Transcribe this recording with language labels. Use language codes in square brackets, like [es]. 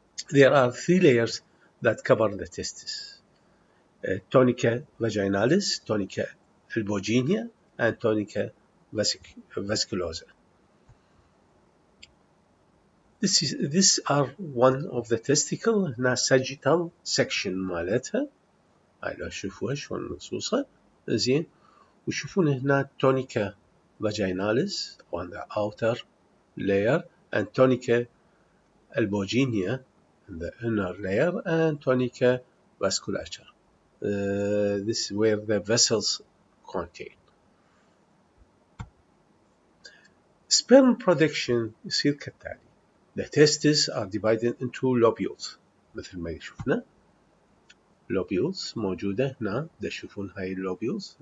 [en] There are 3 layers that cover the testes: tunica vaginalis, tunica albuginea, and tunica vasculosa. These are one of the testicle. [ar] هنا sagittal section مالتها, هاي شوفوها شلون مقصوصة. [en] زين, [ar] وشوفون هنا [en] tunica vaginalis on the outer layer, and tunica albuginea in the inner layer, and tunica vasculature. This is where the vessels contain. Sperm production [ar] يصير كالتالي. [en] The testes are divided into lobules [ar] مثل ما شفنا. Lobules موجودة هنا, تشوفون هاي lobules.